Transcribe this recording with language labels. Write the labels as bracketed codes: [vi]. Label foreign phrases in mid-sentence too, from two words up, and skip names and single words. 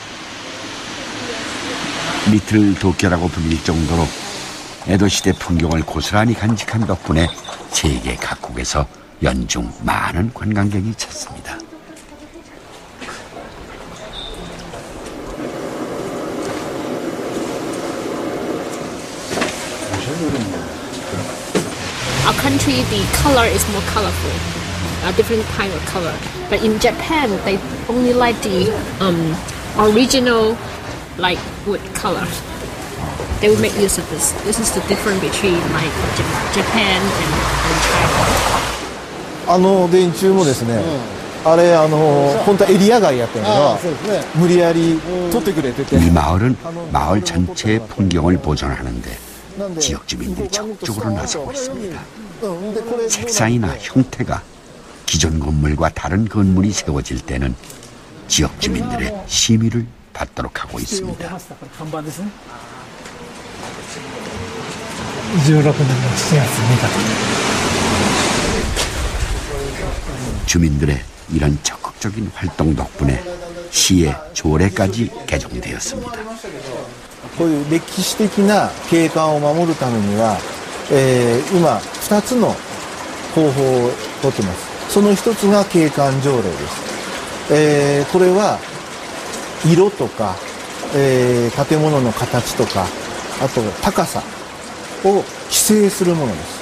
[ko] 리틀 도쿄라고 불릴 정도로 에도시대 풍경을 고스란히 간직한 덕분에 세계 각국에서 연중 많은 관광객이 찾습니다. [en] Our country, the color is more colorful, a different kind of color. But in Japan, they only like the original, like wood color. They will make use of this. This is the difference between like Japan and China. [ja] 電柱もですね、あれ本当はエリア外やったのが無理やり取ってくれてて [ko] 이 마을은 마을 전체의 풍경을 보존하는데 지역 주민들이 적극적으로 나서고 있습니다. 색상이나 형태가 기존 건물과 다른 건물이 세워질 때는 지역 주민들의 심의를 받도록 하고 있습니다. [ja] 16年の7月2日 [ko] 주민들의 이런 적극적인 활동 덕분에 시의 조례까지 개정되었습니다. [ja] こういう歴史的な景観を守るためには、今2つの方法をとってます。その一つが景観条例です。これは色とか、建物の形とか、 あと高さを規制するものです。